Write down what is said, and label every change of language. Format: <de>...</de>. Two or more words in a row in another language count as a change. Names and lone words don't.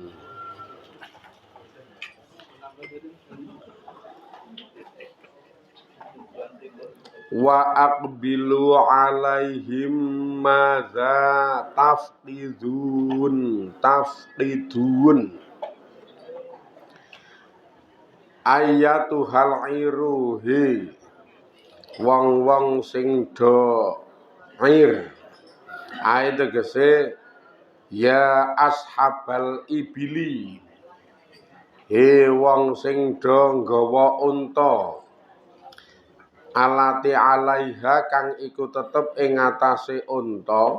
<ar>وأقبلوا عليهم ماذا تفقدون. أيتها العير,</ar> <jv>he wong-wong sing do air. Ae tegese</jv> <ar>يا أصحاب الإبل,</ar> <jv>he wong sing do nggawa unta.</jv> <ar>التي عليها</ar> <jv>kang iku tetep ing atase unta.</jv>